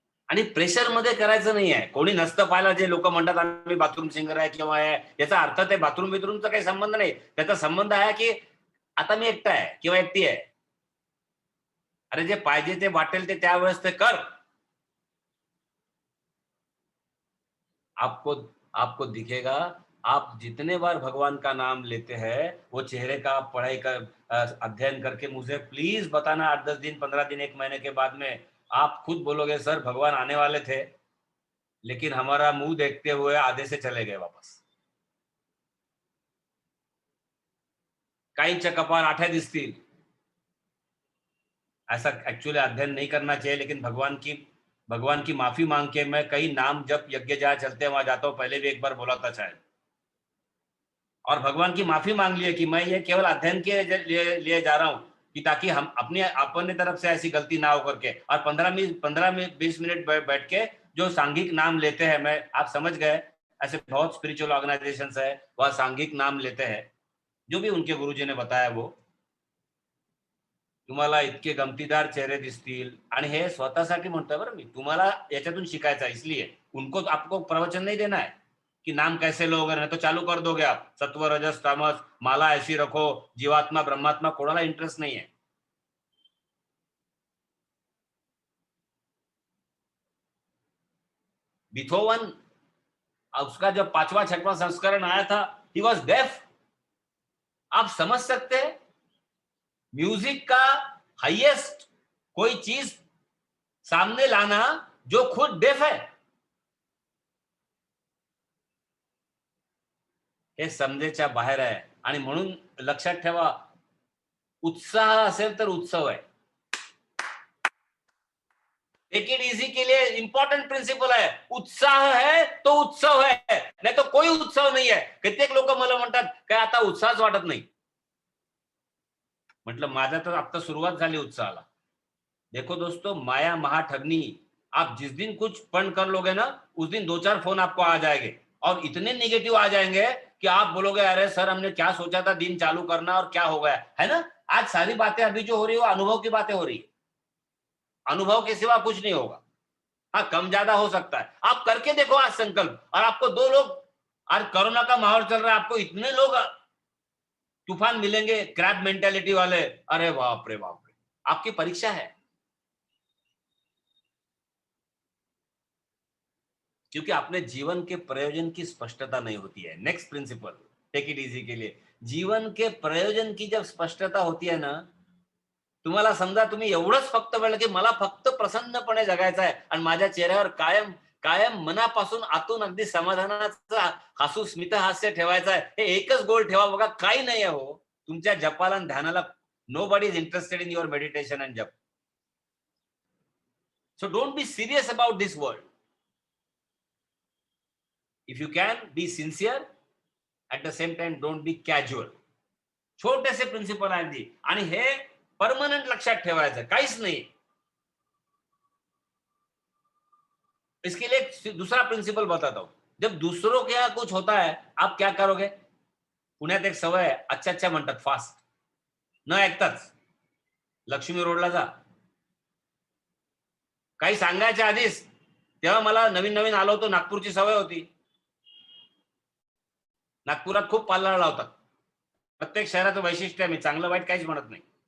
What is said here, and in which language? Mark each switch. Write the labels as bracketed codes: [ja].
[mr] आणि प्रेशर मध्ये करायचं नाही आहे. कोणी नसतं पाहायला, जे लोक म्हणतात आम्ही बाथरूम सिंगर आहे किंवा आहे, याचा अर्थ ते बाथरूम बिथरूमचा काही संबंध नाही. त्याचा संबंध आहे की आता मी एकटा आहे किंवा एकटी आहे. अरे जे पाहिजे ते वाटेल ते त्यावेळेस ते कर. [hi] आपको आपको दिखेगा, आप जितने बार भगवान का नाम लेते हैं, वो चेहरे का आप पढ़ाई का अध्ययन करके मुझे प्लीज बताना, 8-10 दिन, 15 दिन, 1 महीने के बाद में आप खुद बोलोगे सर भगवान आने वाले थे, लेकिन हमारा मुंह देखते हुए आधे से चले गए वापस. [mr] काहींच्या कपाळ आठ्या दिसतील. [hi] ऐसा एक्चुअली अध्ययन नहीं करना चाहिए, लेकिन भगवान की माफी मांग के मैं कई नाम जब यज्ञ जहाँ चलते हैं वहां जाता हूं. पहले भी एक बार बोला था शायद, और भगवान की माफी मांग ली है कि मैं ये केवल अध्ययन के लिए जा रहा हूं, कि ताकि हम अपने तरफ से ऐसी गलती ना हो करके. और 15-20 मिनट बैठ के जो सांघिक नाम लेते हैं, मैं आप समझ गए, ऐसे बहुत स्पिरिचुअल ऑर्गेनाइजेशंस है, वह सांघिक नाम लेते हैं, जो भी उनके गुरुजी ने बताया वो. [mr] तुम्हाला इतके गमतीदार चेहरे दिसतील, आणि हे स्वतःसाठी म्हणतोय बरं मी, तुम्हाला याच्यातून शिकायचं आहे. [hi] इसलिए उनको आपको प्रवचन नहीं देना है कि नाम कैसे लोगे, नहीं तो चालू कर दोगे आप, सत्व रजस तामस, माला ऐसी रखो, जीवात्मा ब्रह्मात्मा, कोणाला इंटरेस्ट नहीं है. बिथोवन, उसका जब 5वां-6वां संस्करण आया था, [en] He was deaf. [hi] आप समझ सकते हैं, म्यूजिक का हाईएस्ट कोई चीज सामने लाना जो खुद डेफ है, [mr] हे समजेच्या बाहेर आहे. आणि म्हणून लक्षात ठेवा, उत्साह असेल तर उत्सव आहे. [hi] टेक इट इजी के लिए इंपॉर्टेंट प्रिंसिपल है, उत्साह है तो उत्सव है. [mr] नाही तर कोई उत्सव नाही आहे. कित्येक लोक मला म्हणतात काय आता उत्साहच वाटत नाही. म्हटलं माझा तर आता सुरुवात झाली उत्साहाला. [hi] देखो दोस्तों, माया महा ठगनी, आप जिस दिन कुछ फंड कर लोगे ना, उस दिन 2-4 फोन आपको आ जाएंगे और इतने नेगेटिव आ जाएंगे कि आप बोलोगे अरे सर हमने क्या सोचा था दिन चालू करना और क्या हो गया, है ना? आज सारी बातें अभी जो हो रही है वो अनुभव की बातें हो रही है. अनुभव के सिवा कुछ नहीं होगा. हाँ, कम ज्यादा हो सकता है. आप करके देखो आज संकल्प, और आपको 2 लोग, आज कोरोना का माहौल चल रहा है, आपको इतने लोग तूफान मिलेंगे क्रैब मेंटालिटी वाले, अरे बाप रे बाप रे. आपकी परीक्षा है, क्योंकि अपने जीवन के प्रयोजन की स्पष्टता नहीं होती है. [mr] Next principle, [hi] take it easy के लिए, जीवन के प्रयोजन की जब स्पष्टता होती है ना, [mr] तुम्हाला समजा तुम्ही एवढंच फक्त वेळ की मला फक्त प्रसन्नपणे जगायचं आहे आणि माझ्या चेहऱ्यावर कायम कायम मनापासून आतून अगदी समाधानाचा हसू स्मित हास्य ठेवायचं आहे, हे एकच गोल ठेवा बघा. काही नाही आहे हो तुमच्या जपाला आणि ध्यानाला. [en] Nobody is interested in your meditation and jap. So don't be serious about this world. If you can be sincere, at the same time don't be casual. [mr] छोटेसे प्रिन्सिपल आहेत ती, आणि हे परमनंट लक्षात ठेवायचं, काहीच नाही. [hi] इसके लिए एक दूसरा प्रिंसिपल बताता हूं. जब दूसरों के यहाँ कुछ होता है आप क्या करोगे? [mr] पुण्यात एक सवय आहे, अच्छा अच्छा म्हणतात फास्ट न ऐकताच. लक्ष्मी रोडला जा, काही सांगायच्या आधीच. तेव्हा मला नवीन नवीन आलो होतो, नागपूरची सवय होती. नागपुरात खूप पाल्ला लावतात. प्रत्येक शहराचं वैशिष्ट्य आहे, मी चांगलं वाईट काहीच म्हणत नाही.